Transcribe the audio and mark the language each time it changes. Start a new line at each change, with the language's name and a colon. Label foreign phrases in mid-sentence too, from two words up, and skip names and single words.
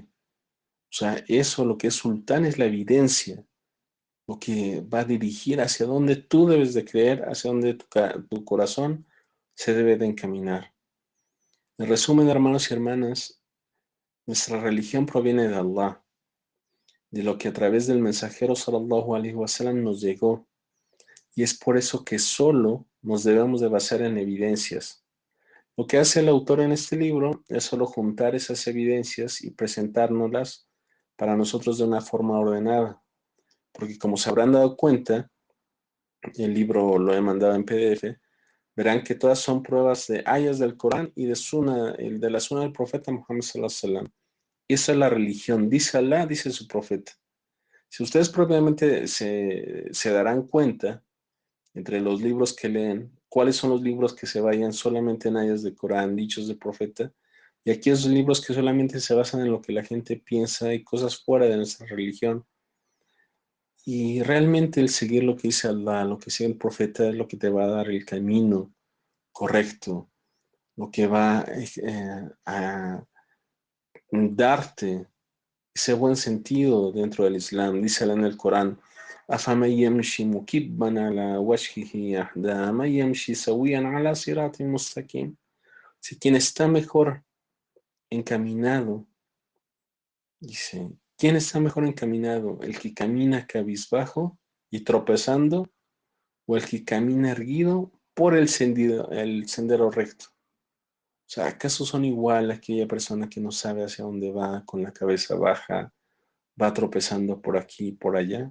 Spanish: O sea, eso, lo que es sultán, es la evidencia, lo que va a dirigir hacia donde tú debes de creer, hacia donde tu corazón se debe de encaminar. En resumen, hermanos y hermanas, nuestra religión proviene de Allah, de lo que a través del mensajero
Arabic: صلى الله عليه وسلم
Spanish: nos llegó, y es por eso que solo nos debemos de basar en evidencias. Lo que hace el autor en este libro es solo juntar esas evidencias y presentárnoslas para nosotros de una forma ordenada, porque como se habrán dado cuenta, el libro lo he mandado en PDF, verán que todas son pruebas de ayas del Corán y de la Sunna del profeta Muhammad
Arabic: صلى الله عليه وسلم.
Spanish: Esa es la religión, dice Alá, dice su profeta. Si ustedes propiamente se darán cuenta, entre los libros que leen, cuáles son los libros que se vayan solamente en ayas del Corán, dichos del profeta, y aquí esos libros que solamente se basan en lo que la gente piensa y cosas fuera de nuestra religión. Y realmente el seguir lo que dice Allah, lo que sigue el profeta, es lo que te va a dar el camino correcto, lo que va a darte ese buen sentido dentro del Islam. Dice en el Corán,
Arabic: أَفَمَنْ يَمْشِي مُكِبًّا عَلَى وَجْهِهِ أَهْدَىٰ مَنْ يَمْشِي سَوِيًّا عَلَى صِرَاطٍ مُسْتَقِيمٍ.
Spanish: Si quien está mejor encaminado, dice, ¿quién está mejor encaminado? ¿El que camina cabizbajo y tropezando, o el que camina erguido por el sendero recto? O sea, ¿acaso son igual aquella persona que no sabe hacia dónde va, con la cabeza baja, va tropezando por aquí y por allá?